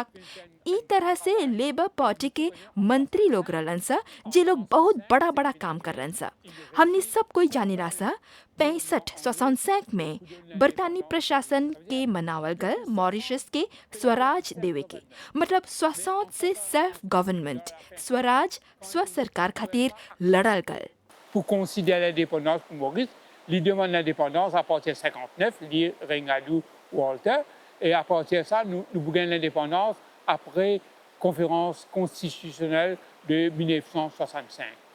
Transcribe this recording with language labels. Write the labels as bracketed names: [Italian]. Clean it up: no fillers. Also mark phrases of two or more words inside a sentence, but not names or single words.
[Bhojpuri] ई तरह से लेबर पार्टी के मंत्री लोग रहलन सा, जे लोग बहुत बड़ा बड़ा काम कर रहन सा। हमनी सब कोई जानिला सा 65-65 में बरतानी प्रशासन के मनावल गल मॉरिशस के स्वराज देवे के, मतलब 60 से [English] self government, [Bhojpuri] स्वराज स्व सरकार खातिर लड़ल गल। [French] Pour considérer l'indépendance pour Maurice, il demande l'indépendance à partir de 59, lire Ringadou ou Walter, et à partir de ça, nous gagnons l'indépendance après la conférence constitutionnelle de 1965.